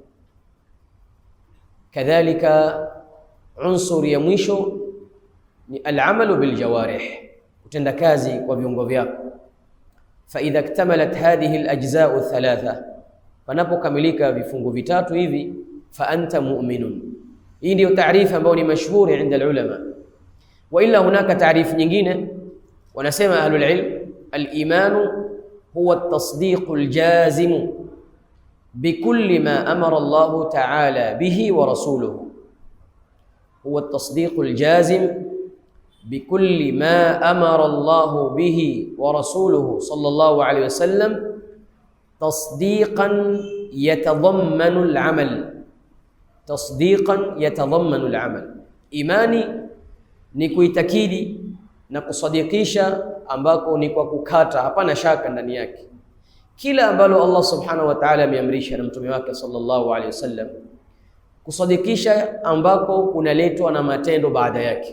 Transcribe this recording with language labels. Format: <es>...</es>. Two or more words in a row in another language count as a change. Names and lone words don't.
<sw>Kadhalika unsur ya mwisho ni</sw> <ar>العمل بالجوارح,</ar> <sw>kutenda kazi kwa viungo vyako.</sw> <ar>فإذا اكتملت هذه الأجزاء الثلاثة,</ar> <sw>panapokamilika vifungu vitatu hivi,</sw> <ar>فأنت مؤمن.</ar> <sw>Hii ndio taarifa ambayo ni mashhuri</sw> <ar>عند العلماء. وإلا هناك</ar> <sw>taarifu nyingine wanasema</sw> <ar>أهل العلم الإيمان هو التصديق الجازم بكل ما أمر الله تعالى به ورسوله. هو التصديق الجازم بكل ما أمر الله به ورسوله صلى الله عليه وسلم تصديقا يتضمن العمل. تصديقا يتضمن العمل.</ar> <sw>Imani ni kuitakidi na kusadikisha ambako ni kwa kukata, hapana shaka ndani yake kila ambalo Allah</sw> <ar>سبحانه وتعالى</ar> <sw>ameamrisha na mtume wake</sw> <ar>صلى الله عليه وسلم,</ar> <sw>kusadikisha ambako kunaletwa na matendo baada yake.</sw>